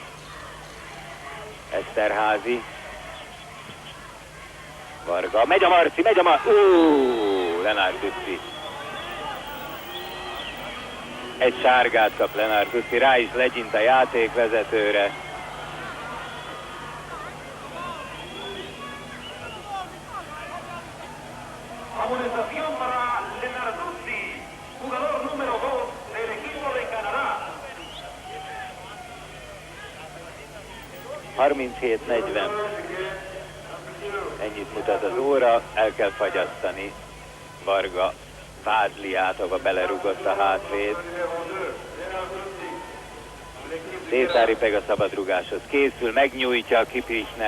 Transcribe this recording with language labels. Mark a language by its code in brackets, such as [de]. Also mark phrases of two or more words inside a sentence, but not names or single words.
[hu] Eszterházi. Varga. Megy a Marci, megy a Marci. Leonard Ducci. Egy sárgát kap Leonard Ducci, rá is legyint a játékvezetőre. [es] Amonestación para Leonard Ducci, jugador número 2 del equipo de Canadá. [hu] 37-40. Ennyit mutat az óra, el kell fagyasztani. Varga vádli át, ahova belerugott a hátvéd. Détári meg a szabadrugáshoz készül, megnyújtja a Kiprichnek.